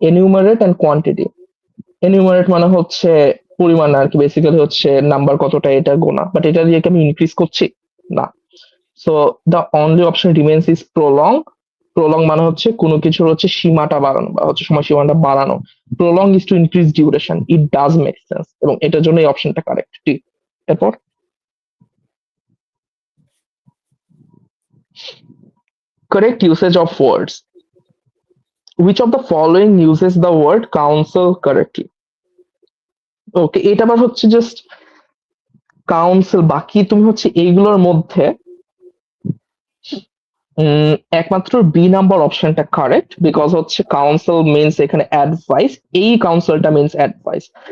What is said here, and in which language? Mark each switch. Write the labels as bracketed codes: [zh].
[bn] এনিউমারেট and quantity, এনিউমারেট মানে হচ্ছে পরিমাণ আর কি, বেসিক্যালি হচ্ছে নাম্বার কতটা এটা গোনা, বাট এটা দিয়ে কি আমি ইনক্রিজ করছি? না। [en] So the only option remains is prolong. [bn] Prolong মানে হচ্ছে কোনো কিছুর হচ্ছে সীমাটা বাড়ানো, বা হচ্ছে সময়সীমাটা বাড়ানো। [en] prolong is to increase duration, it does make sense, [bn] এবং এটার জন্য এই অপশনটা কারেক্ট। ঠিক, এরপর [en] correct usage of words. Which of the following uses the word council correctly? [bn] ওকে, এটা আবার হচ্ছে জাস্ট কাউন্সিল, বাকি তুমি হচ্ছে এইগুলোর মধ্যে একমাত্র বি নাম্বার অপশনটা কারেক্ট, বিকজ হচ্ছে কাউন্সিল মিনস এখানে অ্যাডভাইস, এই কাউন্সিলটা মিনস অ্যাডভাইস।